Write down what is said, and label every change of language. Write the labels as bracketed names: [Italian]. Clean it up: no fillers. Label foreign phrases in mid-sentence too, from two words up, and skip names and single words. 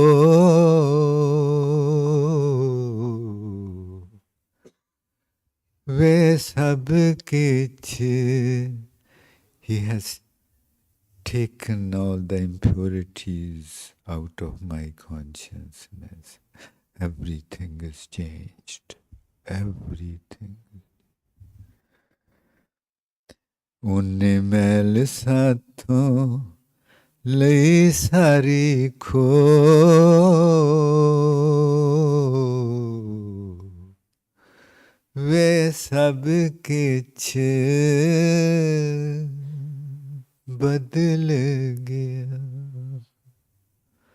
[Punjabi] ਵੇ ਸਭ ਕਿਛ, [English] he has taken all the impurities out of my consciousness. Everything is changed. Everything. [Punjabi] ਉਨ੍ਹੇ ਮੈਲ ਸਾਥੋਂ ਲਈ ਸਾਰੀ ਖੋ, ਵੇ ਸਭ ਕਿਛ ਬਦਲ ਗਿਆ।